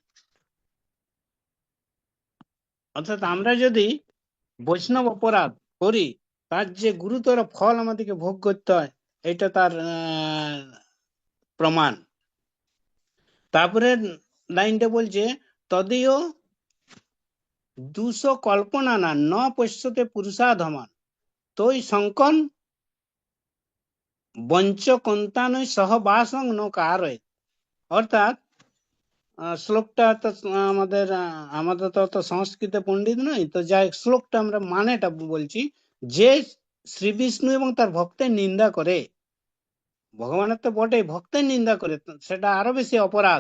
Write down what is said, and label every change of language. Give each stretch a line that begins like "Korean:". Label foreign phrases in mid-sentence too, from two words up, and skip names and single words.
Bangla: অর্থাৎ আমরা যদি বৈষ্ণব অপরাধ করি, তার যে গুরুতর ফল আমাদেরকে ভোগ করতে হয়, এটা তার প্রমাণ। তারপরে লাইনটা বলছে,
Sanskrit: তদীয় 200 কল্পনা না ন পশ্যতে পুরুষাধমান তৈ শঙ্কন বঞ্চকন্তানৈ সহবাসং ন কারয়।
Bangla: অর্থাৎ শ্লোকটা তো আমাদের তো অত সংস্কৃত পণ্ডিত নয়, তো যাই শ্লোকটা আমরা মানেটা বলছি, যে শ্রী বিষ্ণু এবং তার ভক্তের নিন্দা করে, ভগবানের তো বটেই, ভক্তের নিন্দা করে, তো সেটা আরো বেশি অপরাধ।